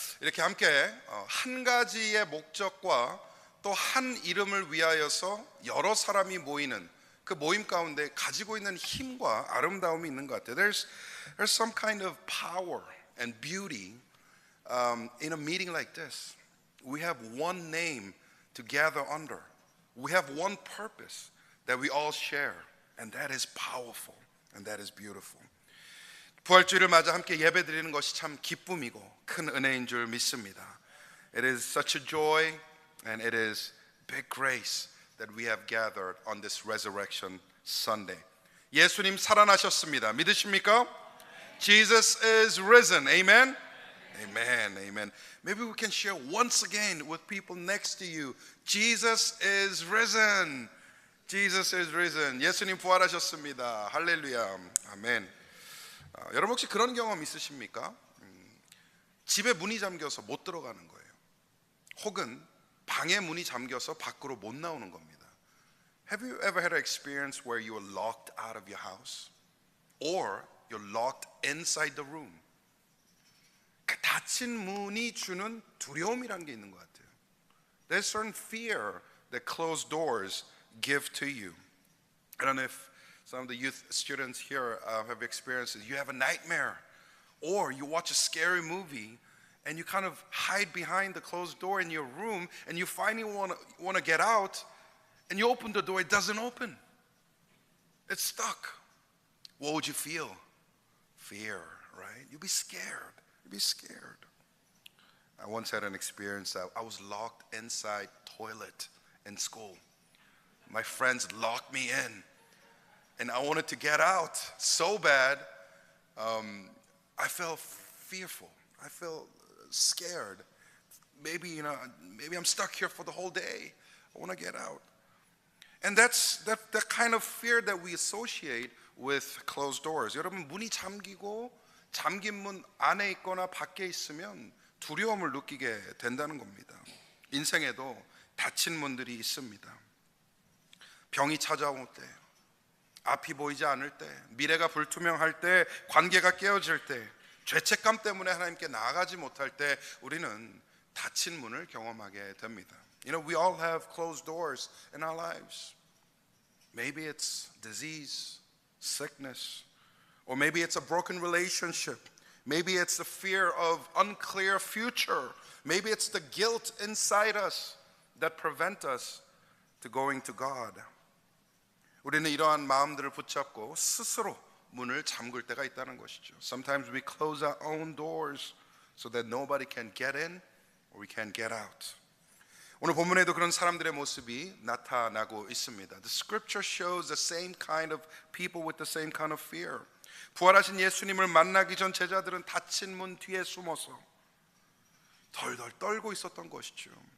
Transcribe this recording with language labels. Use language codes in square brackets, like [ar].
[ko] 이렇게 함께 한 가지의 목적과 또 한 이름을 위하여서 여러 사람이 모이는 그 모임 가운데 가지고 있는 힘과 아름다움이 있는 것 같아요. [en] There's some kind of power and beauty in a meeting like this. We have one name to gather under. We have one purpose that we all share, and that is powerful and that is beautiful. [ko] 부활주일을 맞아 함께 예배드리는 것이 참 기쁨이고 큰 은혜인 줄 믿습니다. [en] It is such a joy and it is big grace that we have gathered on this resurrection Sunday. [ko] 예수님 살아나셨습니다. 믿으십니까? [en] Jesus is risen. Amen? Amen. Amen. Maybe we can share once again with people next to you. Jesus is risen. Jesus is risen. [ko] 예수님 부활하셨습니다. 할렐루야. 아멘. 여러분 혹시 그런 경험 있으십니까? 집에 문이 잠겨서 못 들어가는 거예요. 혹은 방에 문이 잠겨서 밖으로 못 나오는 겁니다. [en] Have you ever had an experience where you were locked out of your house? Or you're locked inside the room? [ko] 그 닫힌 문이 주는 두려움이란 게 있는 것 같아요. [en] There's certain fear that closed doors give to you. I don't know if some of the youth students here have experienced it. You have a nightmare, or you watch a scary movie, and you kind of hide behind the closed door in your room, and you finally want to get out, and you open the door, it doesn't open. It's stuck. What would you feel? Fear, right? You'd be scared. You'd be scared. I once had an experience that I was locked inside toilet in school. My friends locked me in. And I wanted to get out so bad. I felt fearful. I felt scared. Maybe I'm stuck here for the whole day. I want to get out. And that's that kind of fear that we associate with closed doors. [ko] 여러분 문이 잠기고 잠긴 문 안에 있거나 밖에 있으면 두려움을 느끼게 된다는 겁니다. 인생에도 닫힌 문들이 있습니다. 병이 찾아올 때, 앞이 보이지 않을 때, 미래가 불투명할 때, 관계가 깨어질 때, 죄책감 때문에 하나님께 나아가지 못할 때 우리는 닫힌 문을 경험하게 됩니다. [en] You know, we all have closed doors in our lives. Maybe it's disease, sickness, or maybe it's a broken relationship. Maybe it's the fear of unclear future. Maybe it's the guilt inside us that prevent us to going to God. [ko] 우리는 이러한 마음들을 붙잡고 스스로 문을 잠글 때가 있다는 것이죠. [en] Sometimes we close our own doors so that nobody can get in or we can get out. [ko] 오늘 본문에도 그런 사람들의 모습이 나타나고 있습니다. [en] The scripture shows the same kind of people with the same kind of fear. [ko] 부활하신 예수님을 만나기 전 제자들은 닫힌 문 뒤에 숨어서 덜덜 떨고 있었던 것이죠.